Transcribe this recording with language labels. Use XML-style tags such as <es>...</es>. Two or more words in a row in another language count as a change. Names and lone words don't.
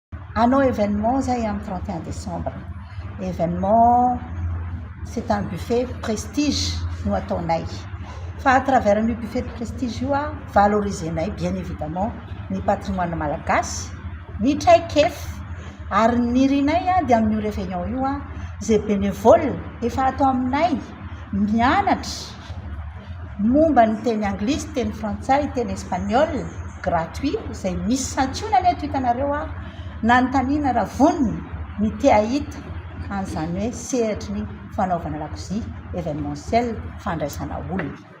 <mg>hanao événement zay amin'ny 31 décembre.</mg> <fr>Événement, c'est un buffet prestige</fr> <mg>no ataonay. Fa</mg> <fr>à travers</fr> <mg>io</mg> <fr>buffet de prestige</fr> <mg>io a valorisenay</mg> <fr>bien évidemment</fr> <mg>ny patrimoine malagasy, ny traikefa ary ny rinay a dia amin'io réveillon io a zay bénévole efa atao aminay mianatra momba ny teny anglisy, teny frantsay, teny espagnol gratuit zay misy santionany eto hitanareo a nanontaniana raha voniny ny te ahita an'izany hoe sehatry ny fanaovana lakozia événementiel fandraisana olona.</mg>